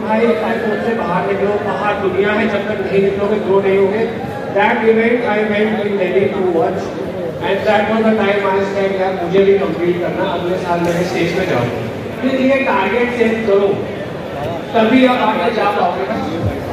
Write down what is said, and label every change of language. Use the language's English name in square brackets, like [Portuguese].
[Hindi] भाई आईफोन से बाहर निकलो, बाहर दुनिया है, जब तक नहीं निकलोगे ग्रो नहीं होगे. [English] That event I went in Delhi to watch and that was the time I said यार मुझे भी complete करना, अगले साल मेरे स्टेज पे जाऊँ. [Hindi] इसलिए टारगेट सेट करो, तभी आप आगे जा पाओगे.